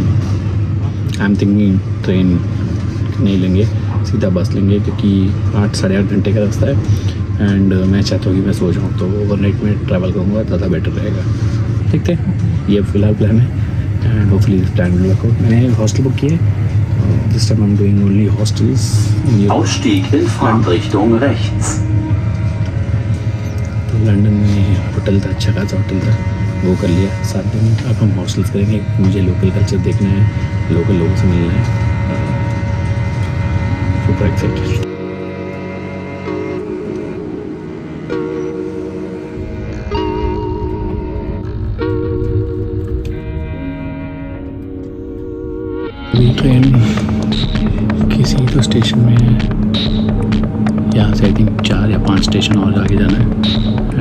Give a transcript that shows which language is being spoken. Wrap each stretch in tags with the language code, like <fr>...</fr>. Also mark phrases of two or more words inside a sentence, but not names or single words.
<en>I am thinking</en> <hi>ट्रेन नहीं लेंगे, सीधा बस लेंगे क्योंकि 8 साढ़े 8 घंटे का रास्ता है. एंड मैं चाहता हूँ कि मैं सो जाऊँ, तो ओवरनाइट में ट्रैवल करूँगा, ज़्यादा बेटर रहेगा. देखते हैं, ये फिलहाल प्लान है.</hi> <en>and hopefully this plan will work out.</en> <hi>मैंने हॉस्टल बुक किए.</hi> <en>This time I am doing only hostels.</en> <de>Ausstieg in Fahrtrichtung rechts.</de> <hi>तो लंदन में होटल था, अच्छा खासा होटल था, वो कर लिया. 7 दिन अब हम हॉस्टल्स करेंगे. मुझे</hi> <en>local culture</en> <hi>देखना है, लोकल लोगों से मिलना है.</hi> <en>super excited.</en> <hi>ट्रेन किसी तो स्टेशन में है, यहाँ से</hi> <en>I think</en> <hi>4 या 5 स्टेशन और आगे जाना है.</hi>